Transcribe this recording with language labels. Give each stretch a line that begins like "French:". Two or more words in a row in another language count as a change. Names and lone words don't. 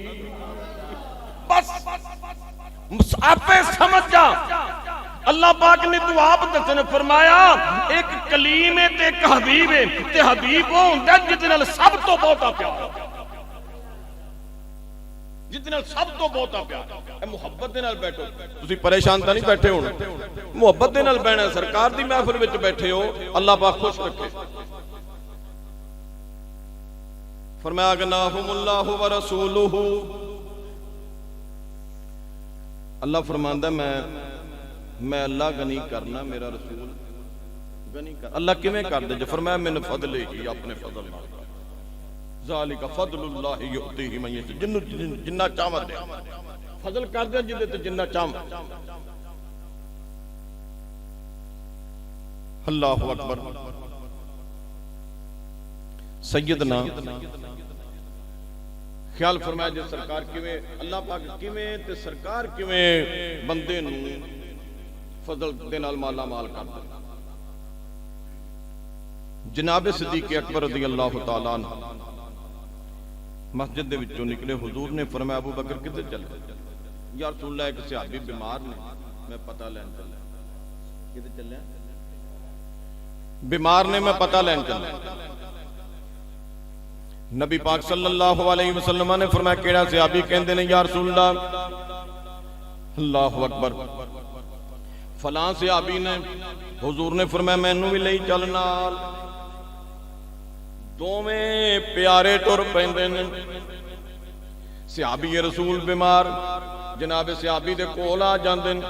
Punjabi: ਬਸ ਆਪੇ ਸਮਝ ਜਾ ਅੱਲਾਹ ਪਾਕ ਨੇ ਤੂੰ ਆਪ ਦੱਸਣੇ ਫ਼ਰਮਾਇਆ ਇੱਕ ਕਲੀਮ ਹੈ ਤੇ ਇੱਕ ਹਬੀਬ ਹੈ ਤੇ ਹਬੀਬ ਓ ਹੁੰਦਾ ਜਿਹਦੇ ਨਾਲ ਸਭ ਤੋਂ ਬਹੁਤਾ ਪਿਆਰ, ਜਿਹਦੇ ਨਾਲ ਸਭ ਤੋਂ ਬਹੁਤਾ ਪਿਆਰ। ਮੁਹੱਬਤ ਦੇ ਨਾਲ ਬੈਠੋ ਤੁਸੀਂ ਪਰੇਸ਼ਾਨ ਤਾਂ ਨਹੀਂ ਬੈਠੇ ਹੋਣ, ਮੁਹੱਬਤ ਦੇ ਨਾਲ ਬੈਠਣਾ ਸਰਕਾਰ ਦੀ ਮਹਿਫ਼ਲ ਵਿੱਚ ਬੈਠੇ ਹੋ ਅੱਲਾਹ ਪਾਕ ਖ਼ੁਸ਼ ਰੱਖੇ। ਫ਼ਰਮਾਇਆ
Arabic: أغناهم الله ورسوله
Punjabi: ਅੱਲਾਹ ਫ਼ਰਮਾਂਦਾ ਮੈਂ ਅੱਲਾਹ ਗ਼ਨੀ ਕਰਨਾ ਮੇਰਾ ਰਸੂਲ ਗ਼ਨੀ ਕਰ। ਅੱਲਾਹ ਕਿਵੇਂ ਕਰ ਦੇ? ਫ਼ਰਮਾਇਆ ਮੈਂਨੇ ਫ਼ਜ਼ਲ ਹੀ ਅਪਣੇ ਫ਼ਜ਼ਲ ਨਾਲ
Arabic: ذلك فضل الله يؤتيه من يشاء
Punjabi: ਜਿਨ੍ਹੂੰ ਜਿੰਨਾ ਚਾਹਵਾ ਦੇ ਫ਼ਜ਼ਲ ਕਰ ਦੇ ਜਿਦੇ ਤੇ ਜਿੰਨਾ ਚਾਹਵਾ।
Arabic: الله أكبر.
Punjabi: ਸੱਯਦਨਾ ਖ਼ਿਆਲ ਫ਼ਰਮਾਇਆ ਜੇ ਸਰਕਾਰ ਕਿਵੇਂ ਅੱਲਾਹ ਪਾਕ ਕਿਵੇਂ ਤੇ ਸਰਕਾਰ ਕਿਵੇਂ ਬੰਦੇ ਨੂੰ ਫ਼ਜ਼ਲ ਦੇ ਨਾਲ ਮਾਲਾ ਮਾਲ ਕਰ ਦੇ। ਜਨਾਬ ਸਿੱਦੀਕ ਅਕਬਰ
Arabic: رضي الله تعالى عنه
Punjabi: ਮਸਜਿਦ ਦੇ ਵਿੱਚੋਂ ਨਿਕਲੇ ਹੁਜ਼ੂਰ ਨੇ ਫ਼ਰਮਾਇਆ ਅਬੂ ਬਕਰ ਕਿੱਧਰ ਚੱਲੇ?
Arabic: يا رسول الله
Punjabi: ਇੱਕ ਸਹਾਬੀ ਬੀਮਾਰ ਨੇ ਮੈਂ ਪਤਾ ਲੈਣ ਚੱਲਾ। ਕਿੱਧਰ ਚੱਲੇ? ਬੀਮਾਰ ਨੇ ਮੈਂ ਪਤਾ ਲੈਣ ਚੱਲਾ। ਨਬੀ ਪਾਕ
Arabic: صلى الله عليه وسلم
Punjabi: ਨੇ ਫ਼ਰਮਾਇਆ ਕਿਹੜਾ ਸਹਾਬੀ? ਕਹਿੰਦੇ ਨੇ
Arabic: يا رسول الله. الله أكبر.
Punjabi: ਫ਼ਲਾਂ ਸਹਾਬੀ ਨੇ ਹੁਜ਼ੂਰ ਨੇ ਫ਼ਰਮਾਇਆ ਮੈਨੂੰ ਭੀ ਲੈ ਚੱਲ ਨਾਲ। ਦੋਵੇਂ ਪਿਆਰੇ ਟੁਰ ਪੈਂਦੇ ਨੇ। ਸਹਾਬੀ ਰਸੂਲ ਬੀਮਾਰ ਜਨਾਬ ਸਹਾਬੀ ਦੇ ਕੋਲ ਆ ਜਾਂਦੇ ਨੇ।